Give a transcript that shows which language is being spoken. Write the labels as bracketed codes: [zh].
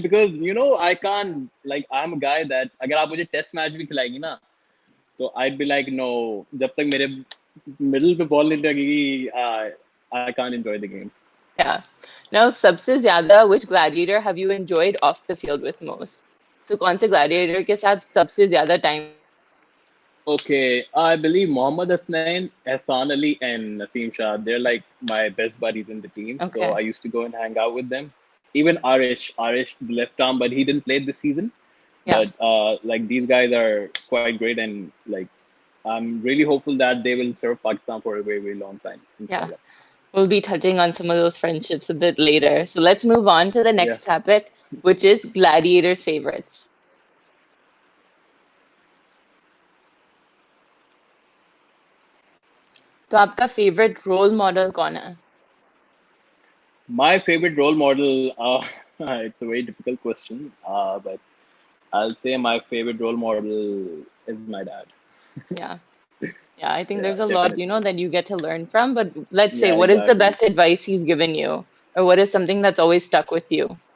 [en] Because I can't like I'm a guy that [hi] अगर आप मुझे टेस्ट मैच भी खिलाएंगी ना तो [en] I'd be like no [hi] जब तक मेरे मिडिल पे बॉल नहीं लगेगी [en] I can't enjoy the game. Yeah. Now, [hi] सबसे ज़्यादा, [en] which gladiator have you enjoyed off the field with most? [hi] So, कौन से gladiator के साथ सबसे ज़्यादा time spend किया? [en] Okay, I believe Mohammad Azam, Hassan Ali, and Naseem Shah. They're like my best buddies in the team. So Okay. I used to go and hang out with them. Even Arish, the left arm, but he didn't play this season. Yeah. But like these guys are quite great, and like I'm really hopeful that they will serve Pakistan for a very very long time. Yeah. Inshallah. We'll be touching on some of those friendships a bit later. So let's move on to the Yeah. next topic, which is gladiators' favorites. [hi] तो आपका favorite role model कौन है? [en] My favorite role model. It's a very difficult question. But I'll say my favorite role model is my dad. Yeah. Yeah, I think Yeah, there's a lot, definitely. that you get to learn from. But let's say, Yeah, what is the exactly. best advice he's given you? Or what is something that's always stuck with you?